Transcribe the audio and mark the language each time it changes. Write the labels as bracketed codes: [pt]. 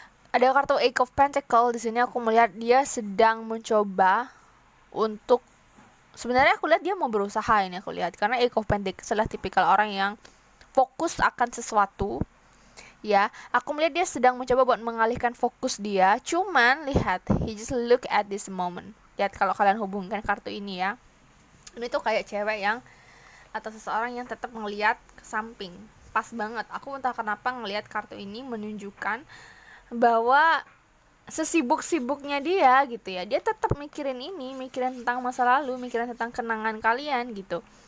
[id] Ada kartu Eight of Pentacles di sini. Aku melihat dia sedang mencoba untuk, sebenarnya aku lihat dia mau berusaha ini aku lihat, karena Eight of Pentacles adalah tipikal orang yang fokus akan sesuatu ya. Aku melihat dia sedang mencoba buat mengalihkan fokus dia. Cuman lihat, [en] he just look at this moment. [id] Lihat kalau kalian hubungkan kartu ini ya, ini tuh kayak cewek yang atau seseorang yang tetap ngelihat ke samping. Pas banget, aku entah kenapa ngelihat kartu ini menunjukkan bahwa sesibuk-sibuknya dia gitu ya, dia tetap mikirin ini, mikirin tentang masa lalu, mikirin tentang kenangan kalian gitu.